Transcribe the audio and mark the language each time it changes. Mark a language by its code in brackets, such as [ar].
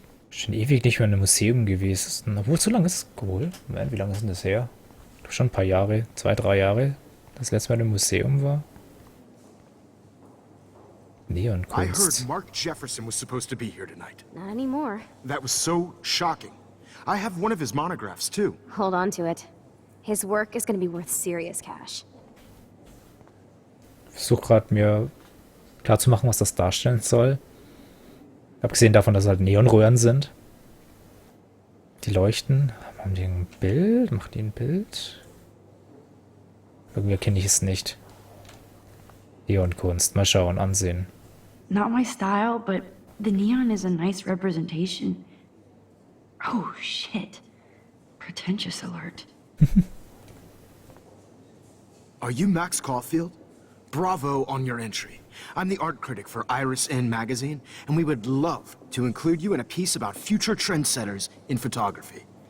[de] Schon ewig nicht mehr in einem Museum gewesen. Obwohl, so lange ist es wohl. Moment, wie lange ist denn das her? Schon ein paar Jahre, 2, 3 Jahre, das letzte Mal in einem Museum war. [en] I [de] Neonkunst. [en] heard Mark Jefferson was supposed to be here tonight. Not anymore. That was so shocking. I have one of his monographs, too. Hold on to it. His work is gonna be worth serious cash. [de] Ich versuche gerade mir klarzumachen, was das darstellen soll. Abgesehen davon, dass es halt Neonröhren sind. Die leuchten. Haben die ein Bild? Machen die ein Bild? Irgendwie erkenne ich es nicht. Neonkunst. Mal schauen, ansehen. [en] Not my style, but the neon is a nice representation. Oh, shit. Pretentious alert. Are you Max Caulfield? Bravo on your entry. I'm the art critic for Iris In magazine, and we would love to include you in a piece about future trendsetters in photography.